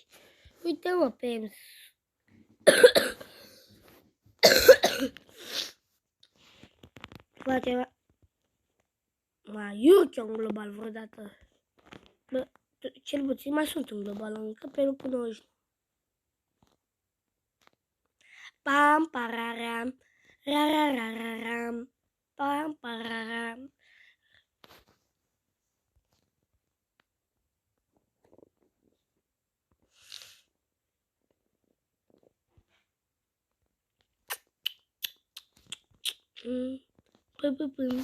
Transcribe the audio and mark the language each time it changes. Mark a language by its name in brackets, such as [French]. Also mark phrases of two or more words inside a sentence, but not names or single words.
[Romanian] Uite-mă pe Ems. Poate mai urc un global vreodată. Bă, cel puțin mai sunt un global, încă pe locul 99. Pam, pararam, rararararam, pam, pararam. Pum, pum, pum.